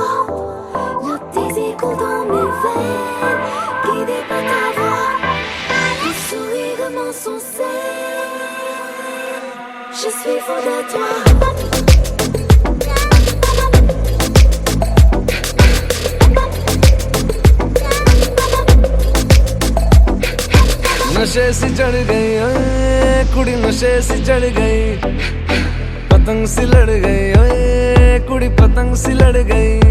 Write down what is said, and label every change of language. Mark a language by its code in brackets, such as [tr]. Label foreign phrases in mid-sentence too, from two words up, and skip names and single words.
[fr] Le désir coule dans mes veines, guidé par ta voix. Ton sourire mon succès, je suis folle à toi. [pa] ਨਸ਼ੇ ਸੀ ਚੜ੍ਹ ਗਈ ਓਏ ਕੁੜੀ, ਨਸ਼ੇ ਸੀ ਚੜ੍ਹ ਗਈ, ਪਤੰਗ ਸੀ ਲੜ ਗਈ ਓਏ ਕੁੜੀ, ਪਤੰਗ ਸੀ ਲੜ ਗਈ।